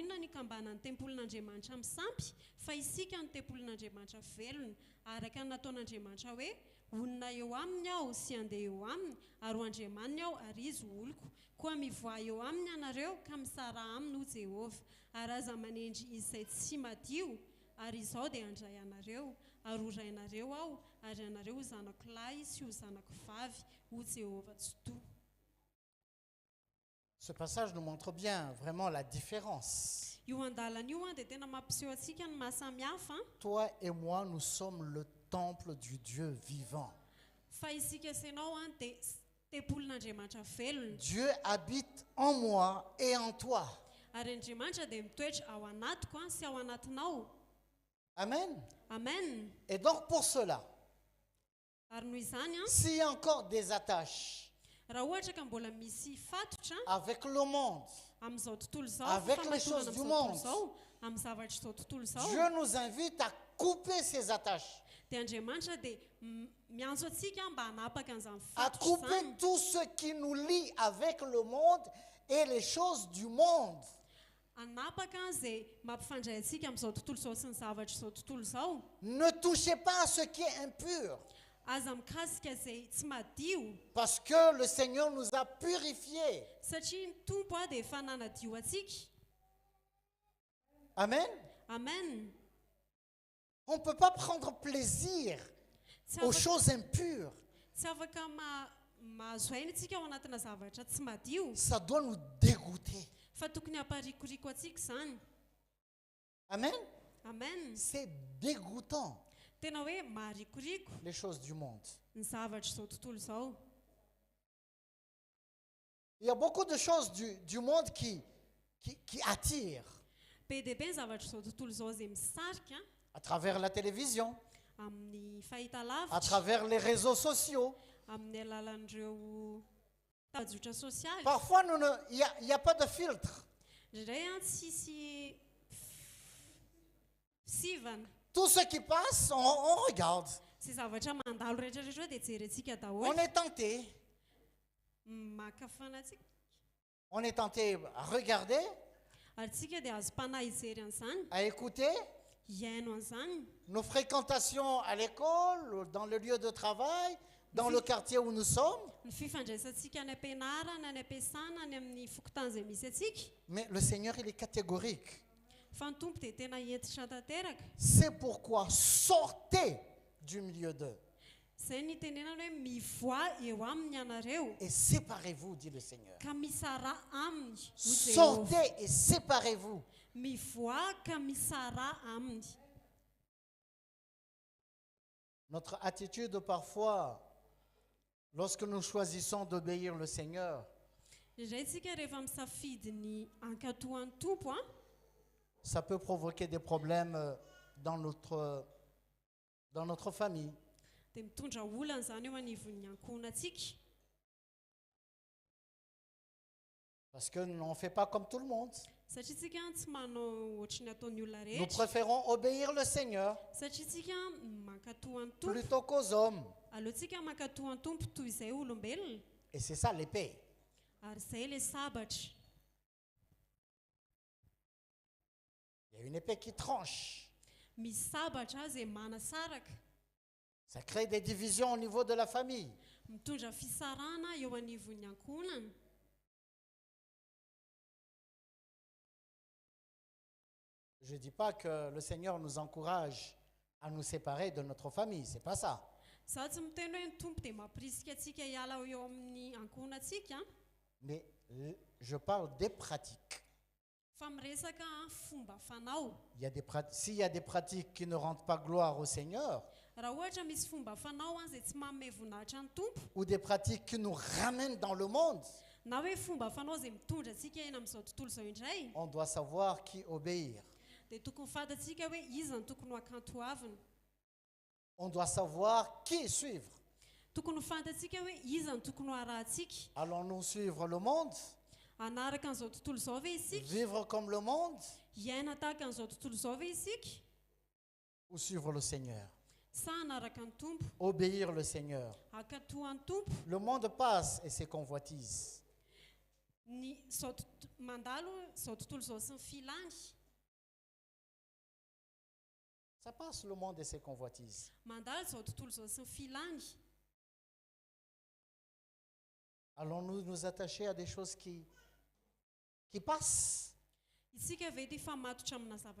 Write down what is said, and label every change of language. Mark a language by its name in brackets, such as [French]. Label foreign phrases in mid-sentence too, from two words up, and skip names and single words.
[Malagasy] inona no hikambanany tempolin'Andriamanitra amin'ny sampy fa isika ny tempolin'Andriamanitra velona araka ny nataon'Andriamanitra hoe onona eo aminy aho sy andeha eo aminy ary ho andriamaniny aho ary izy oloko koa mivoa eo aminy anareo ka misara aminy ho Jehova ary aza manendry izay tsy madio ary izao dia handray anareo ary ho rainareo aho ary anareo ho zanako lahy sy ho zanako vavy ho Jehova tsotoa. [French] Ce passage nous montre bien vraiment la différence. [Malagasy] Io andalana io dia tena mampiseho antsika ny mahasamihafa. [French] Toi et moi, nous sommes le temple du Dieu vivant. [Malagasy] Fa isika senao dia tempolin'Andriamanitra velona. [French] Dieu habite en moi et en toi. [Malagasy] Ary Andriamanitra dia mitoetra ao anatiko sy ao anatinao. [French] Amen. [Malagasy] Amen. [French] Et donc pour cela, [Malagasy] Ary noho izany [French] s'il y a encore des attaches [Malagasy] raha ohatra ka mbola misy fatotra [French] avec le monde, [Malagasy] amin'izao tontolo izao, [French] avec les choses du monde, [Malagasy] amin'ny zavatra izao tontolo izao, [French] Dieu nous invite à couper ces attaches, [Malagasy] dia Andriamanitra dia miantso antsika mba hanapaka an'izany [French] à [Malagasy] fatotra [French] couper [Malagasy] izany, [French] tout ce qui nous lie avec le monde et les choses du monde. [Malagasy] hanapaka izay mampifandray antsika amin'izao tontolo izao sy ny zavatra izao tontolo izao. [French] Ne touchez pas à ce qui est impur, [Malagasy] Aza mikasika izay tsy madio [French] parce que le Seigneur nous a purifiés. [Malagasy] satria ny tompo dia efa nanadio antsika. [French] Amen. [Malagasy] Amen. [French] On ne peut pas prendre plaisir [Malagasy] Tsy [French] aux [Malagasy] afaka- [French] choses impures. [Malagasy] tsy afaka mahazo aina antsika ao anatina zavatra tsy madio [French] Ça doit nous dégoûter. [Malagasy] fa tokony hamparikoriko antsika izany. [French] Amen. [Malagasy] Amen. [French] C'est dégoûtant, [Malagasy] Tena hoe maharikoriko [French] les choses du monde. [Malagasy] ny zavatra izao tontolo izao. [French] Il y a beaucoup de choses du monde qui attirent [Malagasy] Be dia be ny zavatra izao tontolo izao izay misarika [French] à travers la télévision, [Malagasy] amin'ny [French] à [Malagasy] fahitalavitra, [French] travers les réseaux sociaux. [Malagasy] amin'ny alalan'ireo tapajotra sosialy. [French] Parfois, il n'y a pas de filtre. [Malagasy] Indray tsisy sivana. [French] Tout ce qui passe, on regarde. [Malagasy] sy zavatra mandalo rehetrarehetra dia jerentsika [French] On [Malagasy] daholo [French] est tenté. [Malagasy] makafanatsika [French] On est tenté à regarder, [Malagasy] ary tsika dia azo mpanahy hijery an'izany [French] à écouter [Malagasy] hiaino an'izany [French] nos fréquentations à l'école, dans le lieu de travail, dans le quartier où nous sommes. [Malagasy] ny fifandraisantsika any ampianarana any ampiasana any amin'ny fokotany izay misy atsika [French] Mais le Seigneur, il est catégorique. [Malagasy] fa ny tompo dia tena entitra tanteraka [French] C'est pourquoi sortez du milieu d'eux [Malagasy] izay ny tenenana hoe mivoa eo aminy ianareo [French] et séparez-vous, dit le Seigneur. [Malagasy] ka misara aminy hoy Jehovah. [French] Sortez et séparez-vous. [Malagasy] mivoa ka misara aminy [French] Notre attitude parfois, lorsque nous choisissons d'obéir le Seigneur, [Malagasy] indray tsika rehefa misafidy ny ankatohan'ny tompo a [French] ça peut provoquer des problèmes dans notre famille. [Malagasy] dia mitondra olana izany eo anivon'ny ankohonantsika [French] Parce que nous n'en fait pas comme tout le monde. [Malagasy] satria tsika tsy manao ohatrany ataon'ny olona [French] Nous [Malagasy] rehetra [French] préférons obéir le Seigneur [Malagasy] satria tsika mankatohan'ny tompo [French] plutôt qu'aux hommes. [Malagasy] aleotsika mankatohan'ny tompo toy izay olombelona [French] Et c'est ça l'épée. [Malagasy] ary izay le sabatra [French] Il y a une épée qui tranche. [Malagasy] misy sabatra izay manasaraka [French] Ça crée des divisions au niveau de la famille. [Malagasy] mitondra fisarana eo anivon'ny ankohonana [French] Je ne dis pas que le Seigneur nous encourage à nous séparer de notre famille. C'est pas ça. [Malagasy] za tsy miteny hoe ny tompo dia mampirisika atsika hiala eo amin'ny ankohonantsika [French] Mais je parle des pratiques. [Malagasy] fa miresaka fomba fanao [French] Il y a s'il y a des pratiques qui ne rendent pas gloire au Seigneur, [Malagasy] raha ohatra misy fomba fanao izay tsy manome voninahitra ny tompo [French] ou des pratiques qui nous ramènent dans le monde, [Malagasy] na hoe fomba fanao izay mitondra atsika eny amin'izao tontolo izao indray [French] on doit savoir qui obéir. [Malagasy] dia tokony fantatsika hoe iza ny tokony ho akanto aviny [French] On doit savoir qui suivre. [Malagasy] tokony fantatsika hoe iza ny tokony ho arahantsika [French] Allons-nous suivre le monde, [Malagasy] anaraka an'izao tontolo izao ve isika [French] vivre comme le monde, [Malagasy] hiaina tahaka an'izao tontolo izao ve isika [French] ou suivre le Seigneur? [Malagasy] sa anaraka ny tompo [French] Obéir le Seigneur. [Malagasy] akatohan'ny tompo [French] Le monde passe et ses convoitises. [Malagasy] ny mandalo izao tontolo izao sy ny filany [French] Ça passe le monde et ses convoitises. [Malagasy] mandalo izao tontolo izao sy ny filany [French] Allons-nous nous attacher à des choses qui passent, [Malagasy] isika ve dia famatotra amina zavatra